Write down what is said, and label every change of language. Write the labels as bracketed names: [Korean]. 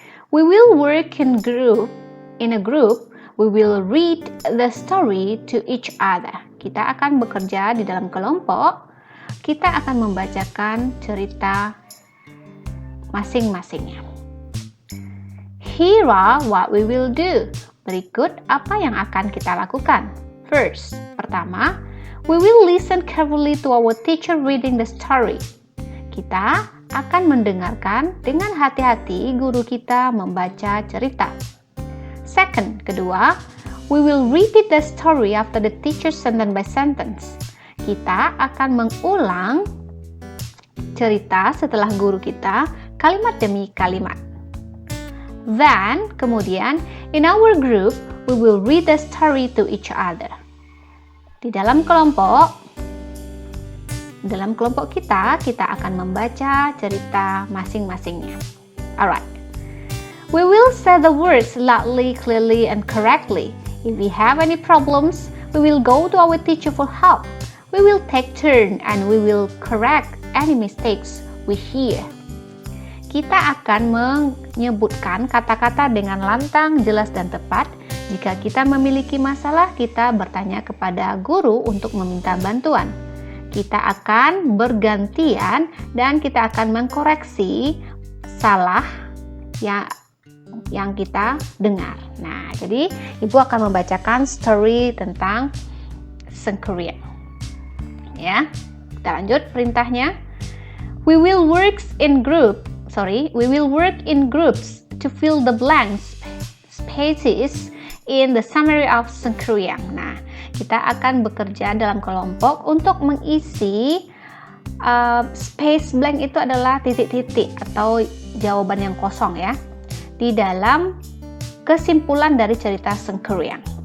[English] We will work in a group, we will read the story to each other. [Indonesian] Kita akan bekerja di dalam kelompok, kita akan membacakan cerita masing-masingnya. [English] Here are what we will do. [Indonesian] Berikut apa yang akan kita lakukan. [English] First, [Indonesian] pertama, [English] we will listen carefully to our teacher reading the story. [Indonesian] Kita akan mendengarkan dengan hati-hati guru kita membaca cerita. [English] Second, [Indonesian] kedua, [English] we will repeat the story after the teacher sentence by sentence. [Indonesian] Kita akan mengulang cerita setelah guru kita kalimat demi kalimat. [English] Then, [Indonesian] kemudian, [English] in our group, we will read the story to each other. [Indonesian] Di dalam kelompok kita akan membaca cerita masing-masingnya. [English] Alright. We will say the words loudly, clearly, and correctly. If we have any problems, we will go to our teacher for help. We will take turn and we will correct any mistakes we hear. [Indonesian] Kita akan menyebutkan kata-kata dengan lantang, jelas, dan tepat. Jika kita memiliki masalah, kita bertanya kepada guru untuk meminta bantuan. Kita akan bergantian dan kita akan mengkoreksi salah yang kita dengar. Nah, jadi Ibu akan membacakan story tentang Sangkuriang. Ya, kita lanjut perintahnya. [English] We will work in groups to fill the blank spaces in the summary of Sangkuriang. [Indonesian] Nah, kita akan bekerja dalam kelompok untuk mengisi space blank, itu adalah titik-titik atau jawaban yang kosong ya, di dalam kesimpulan dari cerita Sangkuriang.